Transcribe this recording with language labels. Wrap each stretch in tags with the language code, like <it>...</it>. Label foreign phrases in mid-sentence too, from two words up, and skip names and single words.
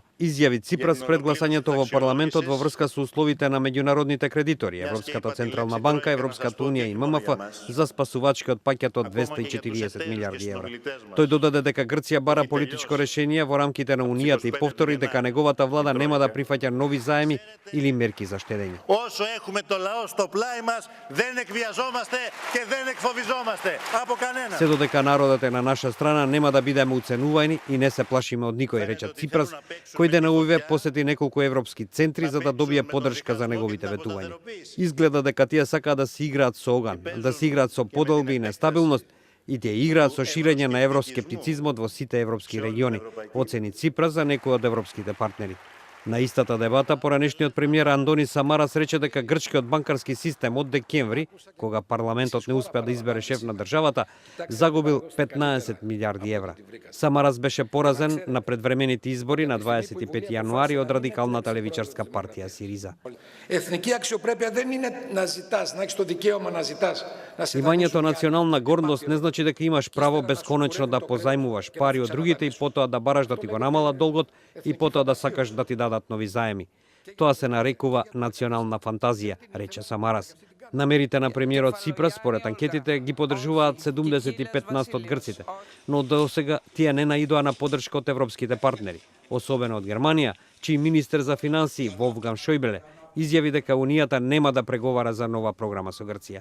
<mk>Изјави Ципрас пред гласањето во парламентот во врска со условите на меѓународните кредитори, Европската централна банка, Европската унија и ММФ за спасувачкиот пакет од 240 милиарди евра. Тој додаде дека Грција бара политичко решение во рамките на унијата и повтори дека неговата влада нема да прифаќа нови заеми или мерки за штедење.</mk> <el>Έχουμε το λαό στο πλάι μας, δεν εκβιαζόμαστε και δεν εκφοβιζόμαστε από κανένα.</el> <mk>Се додека народот е на наша страна, нема да бидеме уценуваени и не се плашиме од никој, рече Ципрас, кој деновиве посети неколку европски центри за да добие поддршка за неговите ветувања. Изгледа дека тие сакаат да се играат со оган, да се играат со подолби и нестабилност, и тие играат со ширење на евроскептицизмот во сите европски региони, оцени Ципрас за некои од европските партнери. На истата дебата, поранешниот премиер Андони Самарас рече дека грчкиот банкарски систем од декември, кога парламентот не успеа да избере шеф на државата, загубил 15 милиарди евра. Самарас беше поразен на предвремените избори на 25 јануари од радикалната левичарска партија Сириза.</mk> <el>Εθνική αξιοπρέπεια δεν είναι να ζητάς, να έχεις το δικαίωμα να ζητάς.</el> <mk>Имањето национална гордост не значи дека имаш право бесконечно да позајмуваш пари од другите и потоа да бараш да ти го намалат долгот и потоа да сакаш да ти дадат нови заеми. Тоа се нарекува национална фантазија, рече Самарас. Намерите на премиерот Ципрас, според анкетите, ги поддржуваат 75% од грците, но до сега тие не наидоа на поддршка од европските партнери, особено од Германија, чиј министер за финансии Волфган Шојбле изјави дека Унијата нема да преговара за нова програма со Грција.</mk>